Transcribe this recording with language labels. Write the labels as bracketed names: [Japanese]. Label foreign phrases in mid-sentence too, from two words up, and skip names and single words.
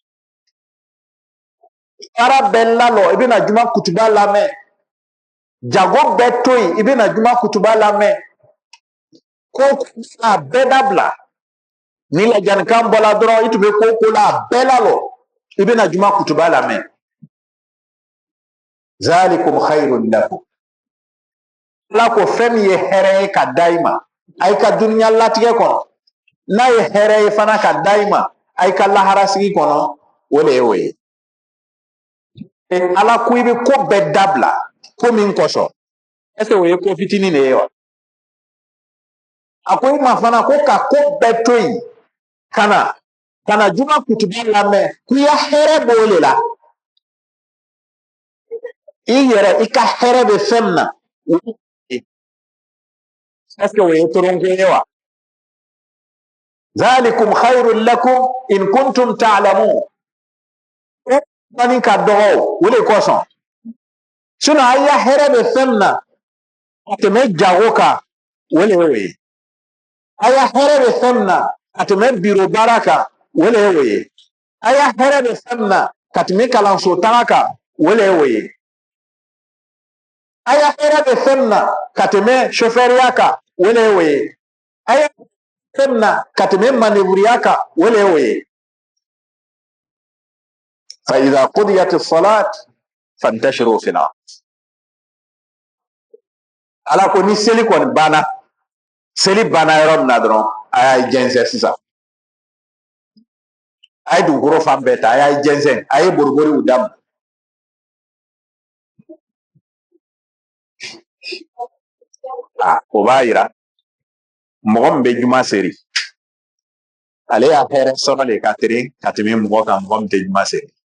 [Bambara] baara bɛɛ lalɔ i bɛna juma kutuba lamɛn. jago bɛɛ to yen i bɛna juma kutuba lamɛn. ko a bɛɛ dabila. ni lajanikan bɔla dɔrɔn i tun bɛ ko ko la a bɛɛ lalɔ i bɛna juma kutuba lamɛn. [Arabic] ذلكم خير لكم. [Bambara] ala ko fɛn min ye hɛrɛ ye ka da i ma a y'i ka duniya latigɛ kɔnɔ. n'a ye hɛrɛ ye fana ka da i ma a y'i ka lahara sigi kɔnɔ o de ye o ye. ala ko i bɛ ko bɛɛ dabila ko min kosɔn [French] est ce que [Bambara] o ye ko fitinin de ye wa. a ko i ma fana ko ka ko bɛɛ to yen ka na juma kutuba lamɛn k'i ya hɛrɛ b'o de la. i yɛrɛ i ka hɛrɛ bɛ fɛn min na [French] est ce que [Bambara] o ye toronko ye wa. [Arabic] ذلكم خير لكم إن كنتم تعلمون. [Bambara] bani ka dɔgɔ o de kosɔn. sinon a ya hɛrɛ bɛ fɛn min na a tɛmɛ jago kan o de ye o ye. a ya hɛrɛ bɛ fɛn min na ka tɛmɛ biro baara kan o de ye o ye. a ya hɛrɛ bɛ fɛn min na ka tɛmɛ kalanso taga kan o de ye o ye. a ya hɛrɛ bɛ fɛn min na ka tɛmɛ chauffeuriya kan o de ye o ye. a ya fɛn min na ka tɛmɛ manevuriya kan o de ye o ye. [Arabic] فإذا قضيت الصلاة فانتشروا في الأرض. [Bambara] ala ko ni seli kɔni banna seli banna yɔrɔ min na dɔrɔn a y'a jɛnsɛn sisan. a ye dugukolo fan bɛɛ ta a y'a jɛnsɛn a ye boriboriw daminɛ. o b'a yira mɔgɔ min bɛ juma seri ale y'a hɛrɛ sɔrɔ de ka tɛmɛ mɔgɔ kan mɔgɔ min tɛ juma seri.